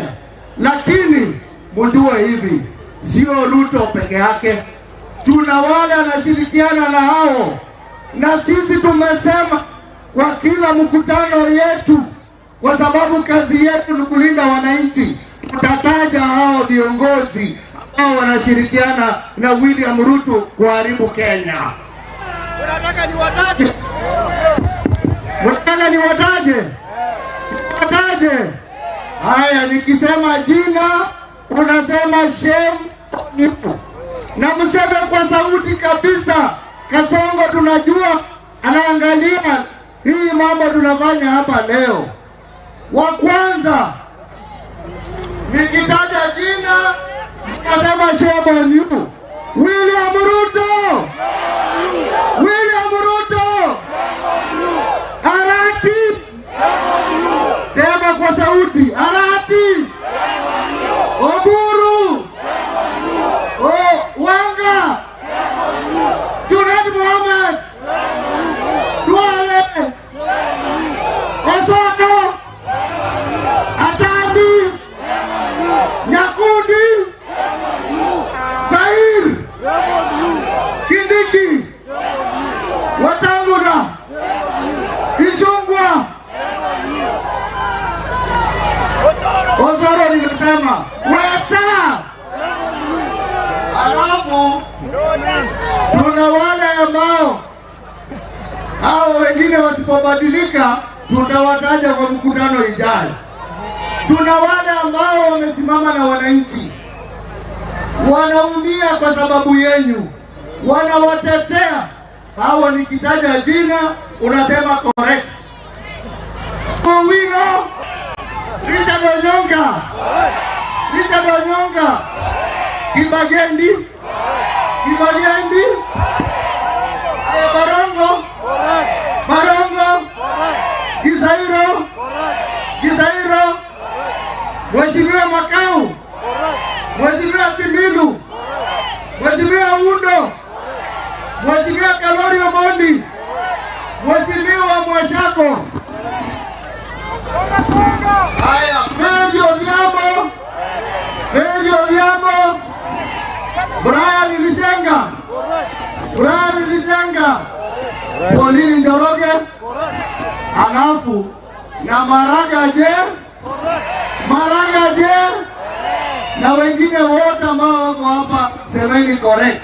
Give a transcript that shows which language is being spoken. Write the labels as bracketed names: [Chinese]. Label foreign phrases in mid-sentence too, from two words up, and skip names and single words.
[Swahili] Lakini mjue hivi, sio Ruto peke yake, tuna wale anashirikiana na hao, na sisi tumesema kwa kila mkutano yetu, kwa sababu kazi yetu ni kulinda wananchi, tutataja hao viongozi ambao wanashirikiana na William Ruto kuharibu Kenya. Unataka niwataje? Unataka niwataje? Niwataje? Haya, nikisema jina unasema [English] shame on you. [Swahili] Na mseme kwa sauti kabisa. Kasongo tunajua anaangalia hii mambo tunafanya hapa leo. Wa kwanza nikitaja jina nasema [English] shame on you. [Swahili] William Ruto. William Ruto. Arati. Sema kwa sauti. Arati. Oburu. Wanga. Junaid Mohamed. Duale. Osoto. Atandi. Nyakundi. Zair. Kindiki. Wetangula. Ichung'wah. Osoro nilisema. Weta. Alafu tuna wale ambao hao wengine wasipobadilika tutawataja kwa mkutano ijayo. Tuna wale ambao wamesimama na wananchi, wanaumia kwa sababu yenu, wanawatetea. Hao nikitaja jina unasema correct. Owino, Richard Onyonga, Richard Onyonga, Kibagendi, Kibagendi, Barongo, Barongo, Gisairo, Gisairo, Mheshimiwa Makau, Mheshimiwa Kimilu, Mheshimiwa Undo, Mheshimiwa Kalori Omondi, Mheshimiwa Mwashako. Haya, Feli Odhiambo, Feli Odhiambo, Brian Lisenga, Brian Lisenga, Pauline Njoroge, alafu na Maraga je, Maraga je, na wengine wote ambao wako hapa, semeni correct.